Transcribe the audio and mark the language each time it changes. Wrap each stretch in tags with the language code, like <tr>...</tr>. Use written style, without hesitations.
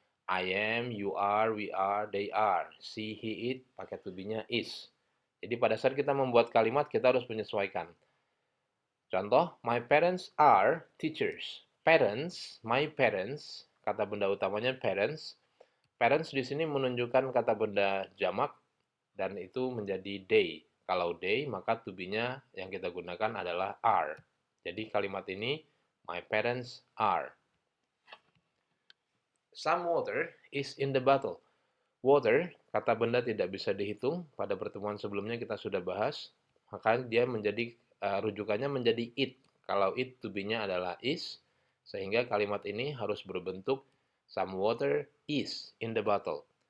<en>I am, you are, we are, they are.</en> <id>She, he, it, pakai to be-nya is. Jadi pada saat kita membuat kalimat kita harus menyesuaikan. Contoh,</id> <en>my parents are teachers.</en> <id>Parents, my parents, kata benda utamanya parents. Parents di sini menunjukkan kata benda jamak dan itu menjadi they. Kalau they, maka to be-nya yang kita gunakan adalah are. Jadi kalimat ini,</id> <en>my parents are. Some water is in the bottle.</en> <id>Water, kata benda tidak bisa dihitung. Pada pertemuan sebelumnya kita sudah bahas. Maka dia menjadi, rujukannya menjadi it. Kalau it to be-nya adalah is. Sehingga kalimat ini harus berbentuk</id> <en>some water is in the bottle.</en>